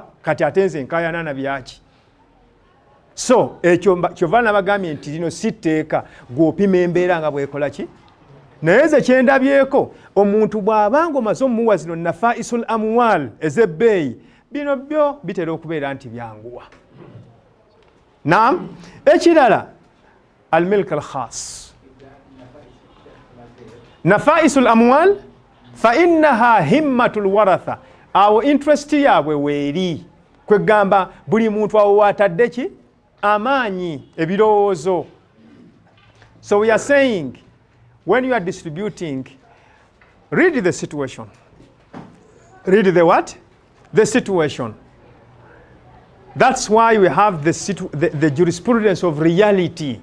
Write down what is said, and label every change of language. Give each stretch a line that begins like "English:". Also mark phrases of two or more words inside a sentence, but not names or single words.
Ganda: Kati ate nze nkaayana na byaki. So ekyo kyova nabagambye nti lino si tteeka gw'opima embeera nga bw'ekola ki? Naye ze kyendabyeko, omuntu bw'abanga omaze omuwa zino
Arabic: نفائس الأموال
Ganda: ez'ebbeeyi, bino byo bitera okubeera nti byanguwa. Naam, ekirala
Arabic: الملك الخاص. نفائس الأموال فإنها همة الورثة.
Ganda: Awo interest yaabwe weeri. Kwegamba buli muntu awo watadde ki? Amaanyi, ebirowoozo.
English: So we are saying, when you are distributing, read the situation. Read the what? The situation. That's why we have the jurisprudence of reality.